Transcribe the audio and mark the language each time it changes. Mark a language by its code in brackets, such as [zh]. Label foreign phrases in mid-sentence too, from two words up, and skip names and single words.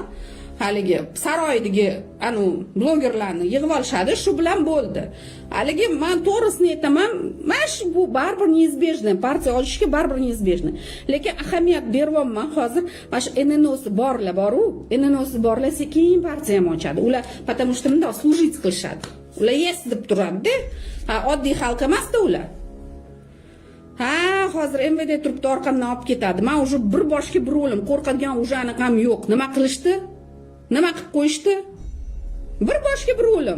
[uz] Haligi saroydagi blogerlarni yig'ib olishadi, shu bilan bo'ldi. Haligi men to'g'risini aytaman, mana shu bu baribir neizbежно, partiya olishga baribir neizbежно. Lekin ahamiyat beryapman hozir, mana shu NNOsi borlar boru, NNOsi borlar sekin partiya ham ochadi. Ular [ru] потому что [uz] bunday служить qilishadi. Ular yes deb turadi-da. Oddiy xalq emas-da ular. Hozir MVD turibdi orqamdan olib ketadi. Men уже bir boshga bir o'lim, qo'rqadigan уже anaqam yo'q. Nima qilishdi? Nima qilib qo'yishdi? Bir boshga bir o'lim.